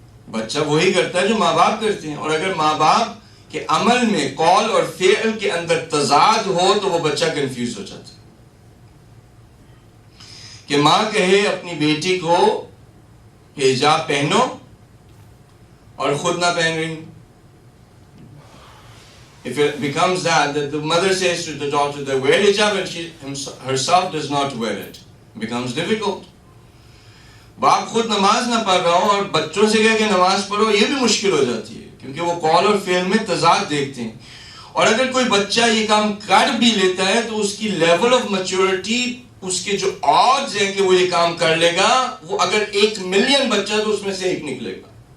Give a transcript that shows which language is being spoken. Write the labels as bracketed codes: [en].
[ur] بچہ وہی کرتا ہے جو ماں باپ کرتے ہیں، اور اگر ماں باپ کے عمل میں، قول اور فعل کے اندر تضاد ہو تو وہ بچہ کنفیوز ہو جاتا ہے. کہ ماں کہے اپنی بیٹی کو حجاب پہنو اور خود نہ پہن رہی. [en] If it becomes that the mother says to the daughter that wear hijab and she herself does not wear it, it becomes difficult. [ur] باپ خود نماز نہ پڑھ رہا ہو اور بچوں سے کہے کہ نماز پڑھو، یہ بھی مشکل ہو جاتی ہے کیونکہ وہ قول اور فعل میں تضاد دیکھتے ہیں. اور اگر کوئی بچہ یہ کام کر بھی لیتا ہے تو اس کی لیول آف میچورٹی، اس کے جو odds ہیں کہ وہ یہ کام کر لے گا، وہ اگر 1 ملین بچہ تو اس میں سے 1 نکلے گا.